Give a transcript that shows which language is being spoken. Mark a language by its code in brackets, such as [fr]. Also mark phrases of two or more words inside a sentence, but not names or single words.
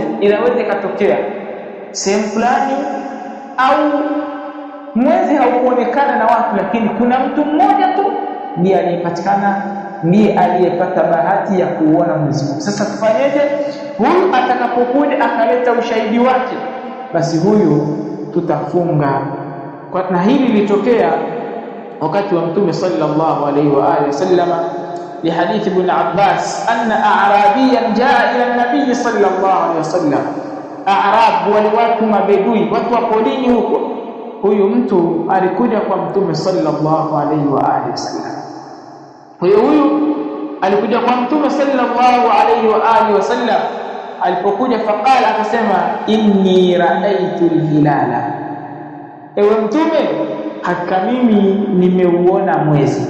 [sw] Inaweza ikatokea sehemu fulani au mwezi haukuonekana na watu, lakini kuna mtu mmoja tu ndiye aliyepatikana, ndiye aliyepata bahati ya kuuona mwezi. Sasa tufanyeje? Huyu atakapokuja akaleta ushahidi wake, basi huyu tutafunga. Na hili lilitokea wakati wa Mtume [ar] صلى الله عليه وعلى آله وسلم لحديث ابن عباس أن أعرابيا جاء إلى النبي صلى الله عليه وسلم. [sw] A'rab wale watu mabedui, watu wa porini huko. Huyu mtu alikuja kwa Mtume [ar] صلى الله عليه وعلى آله وسلم. [sw] Huyu alikuja kwa Mtume [ar] صلى الله عليه وعلى آله وسلم. [sw] Alipokuja faqala, akasema [ar] إني رأيت الهلال, [sw] ewe Mtume, hakika mimi nimeuona mwezi.